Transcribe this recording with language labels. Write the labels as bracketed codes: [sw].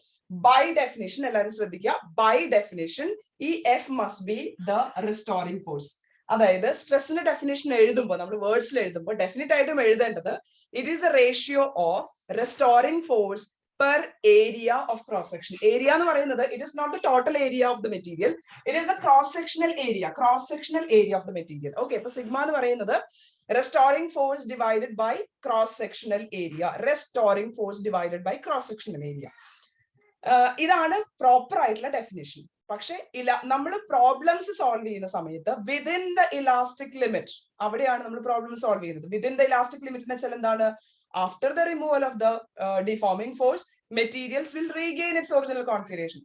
[en] by definition, [ml] എല്ലാവരും ശ്രദ്ധിക്കുക, [en] By definition ഈ F must be the restoring force. [ml] അതായത് സ്ട്രെസ്സിന്റെ ഡെഫിനേഷൻ എഴുതുമ്പോൾ, നമ്മൾ വേർഡ്സിൽ എഴുതുമ്പോൾ ഡെഫിനിറ്റ് ആയിട്ടും എഴുതേണ്ടത് [en] It is a ratio of restoring force per area of cross section. Area [ml] എന്ന് പറയുന്നത് [en] it is not the total area of the material, it is the cross sectional area of the material. Okay, [ml] അപ്പൊ sigma എന്ന് പറയുന്നത് [en] restoring force divided by cross sectional area, restoring force divided by cross sectional area. [ml] ഇതാണ് proper ആയിട്ടുള്ള definition. പക്ഷെ നമ്മൾ problems solve ചെയ്യുന്ന സമയത്ത് [en] within the elastic limit, [ml] അവിടെയാണ് നമ്മൾ പ്രോബ്ലം സോൾവ് ചെയ്യുന്നത്. [en] within the elastic limit [ml] എന്ന് വെച്ചാൽ എന്താണ്? [en] After the removal of the deforming force materials will regain its original configuration.